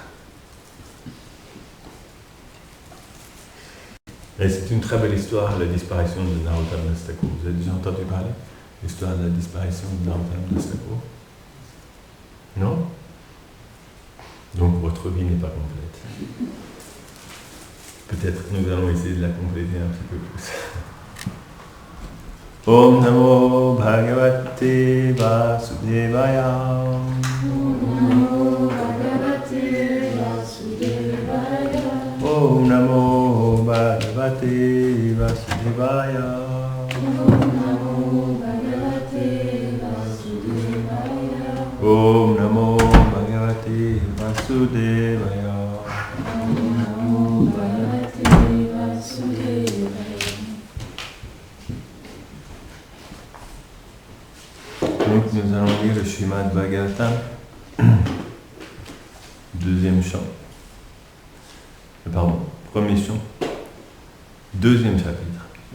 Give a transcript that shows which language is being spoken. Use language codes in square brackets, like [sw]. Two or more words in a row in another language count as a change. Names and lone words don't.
[fr] Et c'est une très belle histoire, la disparition de Narottam Das Thakur. Vous avez déjà entendu parler de l'histoire de la disparition de Narottam Das Thakur? Non? Donc votre vie n'est pas complète. Peut-être que nous allons essayer de la compléter un petit peu plus. [sa] ॐ नमो भगवते वासुदेवाय. ॐ नमो भगवते वासुदेवाय. ॐ नमो भगवते वासुदेवाय. ॐ नमो भगवते वासुदेवाय. ॐ नमो भगवते वासुदेवाय. ॐ नमो भगवते वासुदेवाय. [fr] Donc nous allons lire le Srimad Bhagavatam, deuxième chant. Pardon, premier chant, deuxième chapitre.